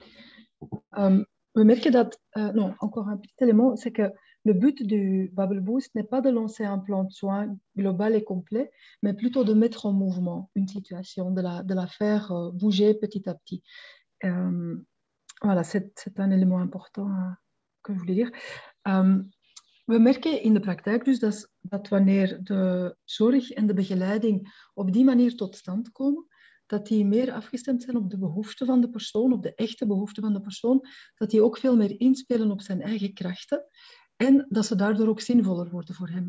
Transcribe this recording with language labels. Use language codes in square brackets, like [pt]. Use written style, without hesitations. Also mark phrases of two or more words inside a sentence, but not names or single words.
[fr] Non, encore un petit élément, c'est que le but du Bubble Boost n'est pas de lancer un plan de soins global et complet, mais plutôt de mettre en mouvement une situation, de la faire bouger petit à petit. Voilà, c'est un élément important que je voulais dire. [nl] We merken in de praktijk dus dat wanneer de zorg en de begeleiding op die manier tot stand komen, dat die meer afgestemd zijn op de behoeften van de persoon, op de echte behoeften van de persoon, dat die ook veel meer inspelen op zijn eigen krachten en dat ze daardoor ook zinvoller worden voor hem.